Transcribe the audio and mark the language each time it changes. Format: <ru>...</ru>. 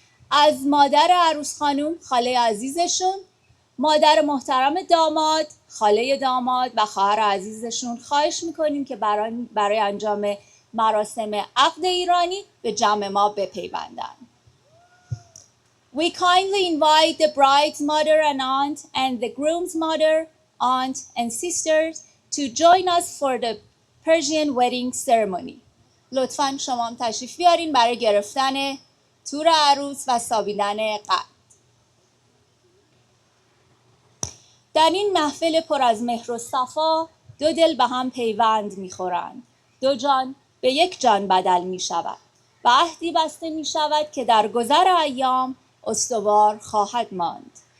<fa>از مادر عروس خانم، خاله عزیزشون، مادر محترم داماد، خاله داماد و خواهر عزیزشون خواهش میکنیم که برای انجام مراسم عقد ایرانی به جمع ما بپیوندن.</fa> <en>We kindly invite the bride's mother and aunt and the groom's mother, aunt and sisters to join us for the Persian wedding ceremony.</en> <fa>لطفاً شما هم تشریف بیارین برای گرفتن تور عروس و سابیدن قد. در این محفل پر از مهر و صفا دو دل به هم پیوند می‌خورند. دو جان به یک جان بدل می‌شود و عهدی بسته می‌شود که در گذر ایام استوار خواهد ماند.</fa>